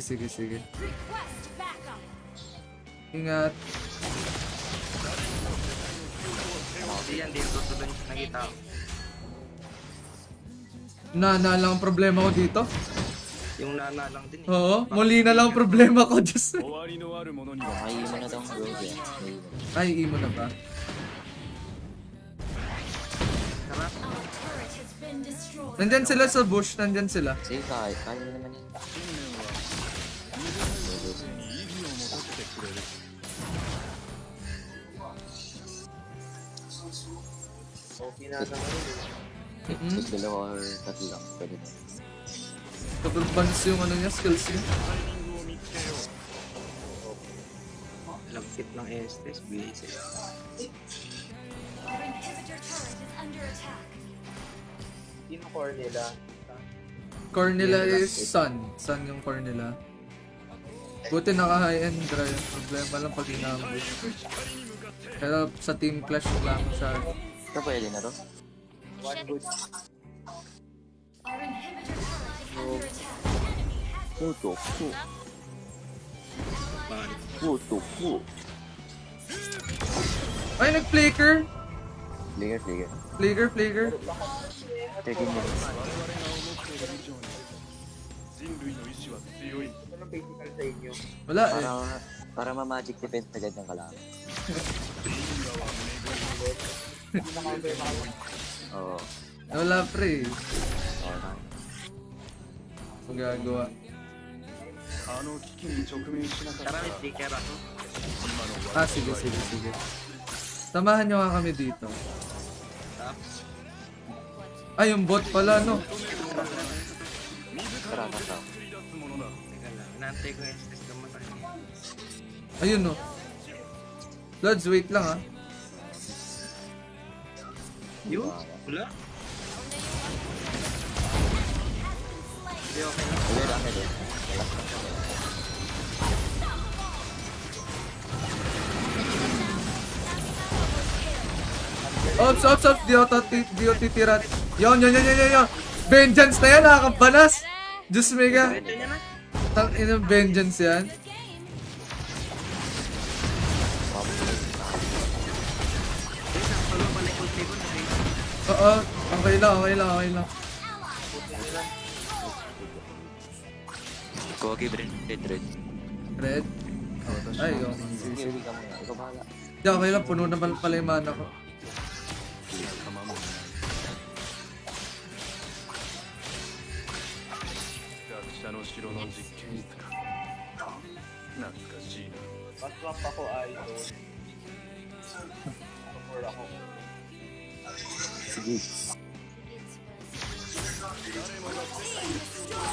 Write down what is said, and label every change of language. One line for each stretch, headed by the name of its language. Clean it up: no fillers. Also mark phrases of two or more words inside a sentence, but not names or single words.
English: Request backup.
Filipino: Ingat. Hindi yan, dito tutuloy. Nakita ko. Na lang ang problema ko dito. Yung nana lang din eh. Oo, muli na lang ang problema ko, Diyos.
Japanese: 終わりのあるものには
Filipino: Ay, mo na daw bro. Ay, imo na ba? Tara.
English: Our turret has been destroyed.
Filipino: Nandyan sila sa bush, nandyan sila. Sige, kaya naman yan.
Japanese: 意義を持たせてくれる Mm-mm.
Filipino: Dalawa or tatlo lang. Pwede na.
English: Double bounce
Filipino: yung ano niya, skills niya.
Japanese: タイミングを見つけよう
Filipino: Lagkit ng Estes, basic.
English: Our inhibitor turret is under attack.
Filipino: Sino core nila? Core nila is Sun. Sun yung core nila. Buti naka
English: high end dry.
Filipino: Problema lang pag inambush. Pero sa
English: team clash
Filipino: lang siya. Ito pwede na to.
English: Our inhibitor turret is under attack. Enemy has
Filipino: Puto. Ay, nag-flicker! Flicker. Flicker.
English: 13 minutes.
Japanese: 人類の意志は強い
Filipino: Anong physical sa inyo? Wala eh. Para ma-
English: magic defense
Filipino: agad ng kalaban. Oo. Wala pre. Okay. Magagawa.
Japanese: あの危機に直面しなかった
Filipino: Tara, may sticker ako. Ah, sige. Samahan nyo nga kami dito. Ay, yung bot pala, no? Tara, tara.
Japanese: 繰り出すものだ
Filipino: Teka lang, inaantay ko yung Estes namatay. Ayun, no? Lods, wait lang, ah. Yun? Wala? Hindi, okay lang. Uwi lang ito. Ops! Di ako titira. Yon. Vengeance na yan, nakakabalas! Diyos mega. Ito niya na. Tang inang vengeance yan.
English: the game.
Filipino: Wait, follow pala yung ulti ko. Oo, okay lang. Kogi, red. Red? Ay, oh. Sige, uwi ka muna. Ikaw bahala. Di, okay lang, puno naman pala yung mana ko.
Japanese: 様もいない学者の城の実験室か懐かしいな
Filipino: Mas swap ako ay Sige.
English: It's